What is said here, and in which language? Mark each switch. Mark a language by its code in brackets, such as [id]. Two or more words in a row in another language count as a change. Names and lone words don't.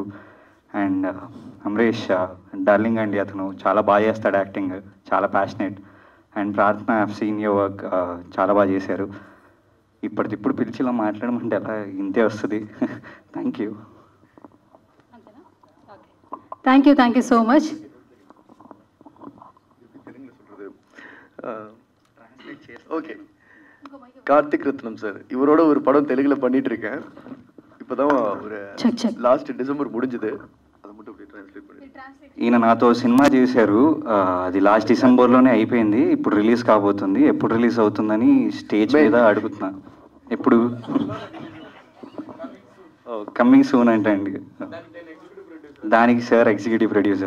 [te] అండ్ అమరేష్ డార్లింగ్ అండి, అతను చాలా బాగా చేస్తాడు యాక్టింగ్, చాలా ప్యాషనేట్. అండ్ ప్రార్థన, [en] I have seen your work, [te] చాలా బాగా చేశారు. ఇప్పటికిప్పుడు పిలిచి ఇలా మాట్లాడమంటే ఎలా ఇంతే వస్తుంది. [en] Thank you. Thank you so much. [ta] ஓகே கார்த்திக் ரத்னம் சார், இவரோட ஒரு படம் தெலுங்குல பண்ணிட்டு இருக்கேன். இப்போதான் ஒரு [en] last December [ta] முடிஞ்சது. அதை மட்டும் அப்படியே ட்ரான்ஸ்லேட் பண்ணி. [te] ఈయన నాతో సినిమా చేశారు, అది [en] last December [te] అయిపోయింది. ఇప్పుడు రిలీజ్ కాబోతుంది. ఎప్పుడు రిలీజ్ అవుతుందని స్టేజ్ మీద అడుగుతున్నా. ఎప్పుడు? [en] coming soon [te] అంటే అండి. దానికి సార్ [en] executive producer.